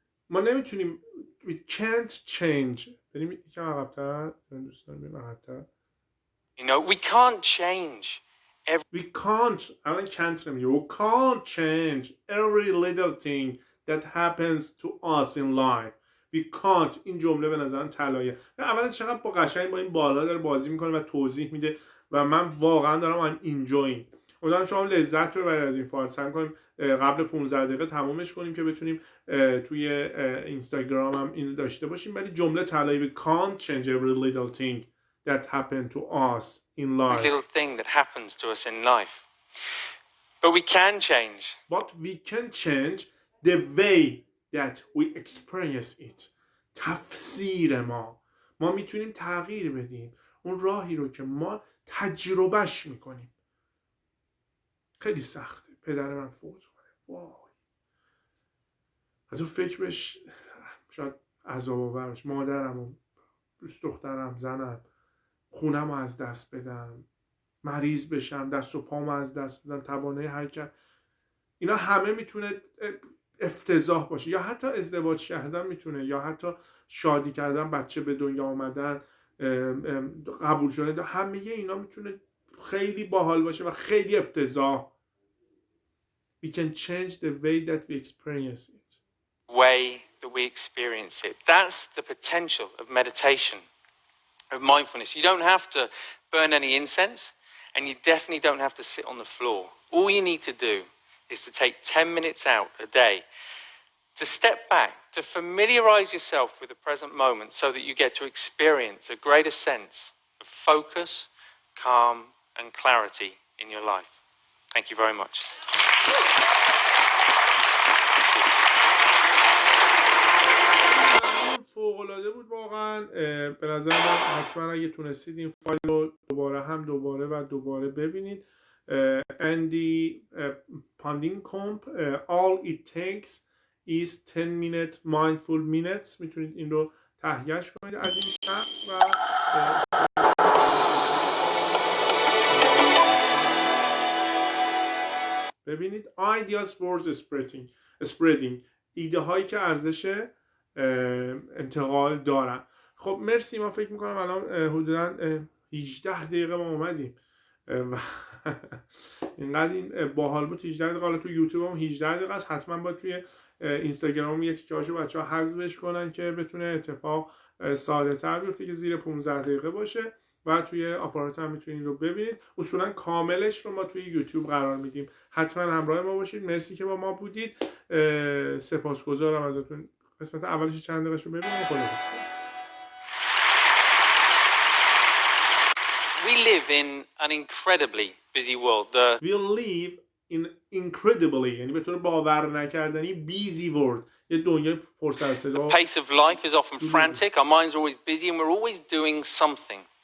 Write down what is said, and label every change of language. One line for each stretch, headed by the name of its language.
Persian: ما نمیتونیم
English: we can't change.
Persian: بریم یکم عقب‌تر. دوستان بریم عقب‌تر.
English: You know, we can't change we can't
Persian: الان
English: can't
Persian: نمیگه.
English: We can't change every little thing that happens to us in life. We can't.
Persian: این جمله به نظرم طلاییه. اولا چقدر با قشنگ با این بالا داره بازی میکنه و توضیح میده و من واقعا دارم enjoying. امیدوارم شما لذت ببرید از این فایل. سعی کنیم قبل 15 دقیقه تمامش کنیم که بتونیم توی اینستاگرام هم اینو داشته باشیم. ولی جمله طلایی.
English: We can't change every little thing that happened to us in life. Little thing that happens to us in life. But we can change. But we can change the way that we experience it.
Persian: تفسیر ما میتونیم تغییر بدیم اون راهی رو که ما تجربهش میکنیم. خیلی سخته. پدر من فوت کنه. وای. حتی فکر بش شاید عذاب آور باشه. مادرم، دوست دخترم، زنم، خونم رو از دست بدم، مریض بشم، دست و پامو از دست بدم، توانایی حرکت. اینا همه میتونه افتضاح باشه. یا حتی ازدواج کردن میتونه، یا حتی شادی کردن، بچه به دنیا آمدن، قبول شدن. همه اینا میتونه خیلی باحال باشه و خیلی افتضاح.
English: We can change the way that we experience it. Way that we experience it. That's the potential of meditation, of mindfulness. You don't have to burn any incense, and you definitely don't have to sit on the floor. All you need to do is to take 10 minutes out a day to step back, to familiarize yourself with the present moment so that you get to experience a greater sense of focus, calm, and clarity in your life. Thank you very much.
Persian: فوق‌العاده بود واقعا. به نظر من حتما اگه تونستید این فایل رو دوباره ببینید.
English: اندی پاندینکومپ all it takes is 10 minute mindful minutes.
Persian: میتونید این رو تهیهش کنید از این شخص و ببینید
English: ideas worth spreading
Persian: ایده هایی که ارزش انتقال دارن. خب مرسی. ما فکر میکنم الان حدودا 18 دقیقه ما اومدیم و اینقدر این باحال بود. 18 دقیقه. حالا تو یوتیوب هم 18 دقیقه است. حتما باید توی اینستاگرام یه تیکه هاشو بچه‌ها حذفش کنن که بتونه اتفاق ساده تر بیفته که زیر 15 دقیقه باشه و توی آپارات هم میتونید رو ببینید. اصولا کاملش رو ما توی یوتیوب قرار میدیم. حتما همراه ما باشید. مرسی که با ما بودید. سپاسگزارم ازتون. قسمت اولش چند دقیقه شو ببینیم. خداحافظ.
English: We live in an incredibly busy world. We live in incredibly
Persian: یعنی به طور باور نکردنی
English: busy world.
Persian: یه دنیای پر سر و صدا.
English: The pace of life is often frantic. Our minds are always busy and we're always doing something.